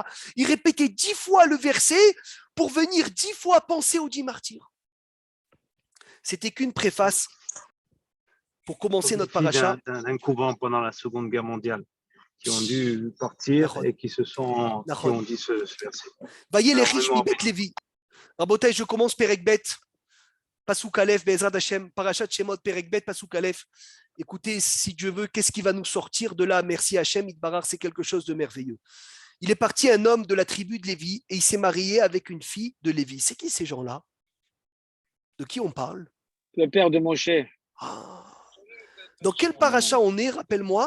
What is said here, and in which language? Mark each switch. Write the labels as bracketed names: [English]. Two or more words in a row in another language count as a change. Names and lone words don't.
[French] Il répétait 10 fois le verset pour venir 10 fois penser aux 10 martyrs. C'était qu'une préface pour commencer notre paracha. D'un couvent pendant la Seconde Guerre mondiale qui ont dû partir et qui ont dit ce verset. Voyez les riches [Hebrew] מבית לוי. [French] Rabotai, je commence [Hebrew] פרק ב. פסוק א׳, בעזרת השם, פרשת שמות, פרק ב׳, פסוק א. [French] Écoutez, si Dieu veut, qu'est-ce qui va nous sortir de là? Merci Hashem, Itbarar, c'est quelque chose de merveilleux. Il est parti un homme de la tribu de Lévi et il s'est marié avec une fille de Lévi. C'est qui ces gens-là? De qui on parle? Le père de Moshe. Ah. Dans quel paracha on est, rappelle-moi?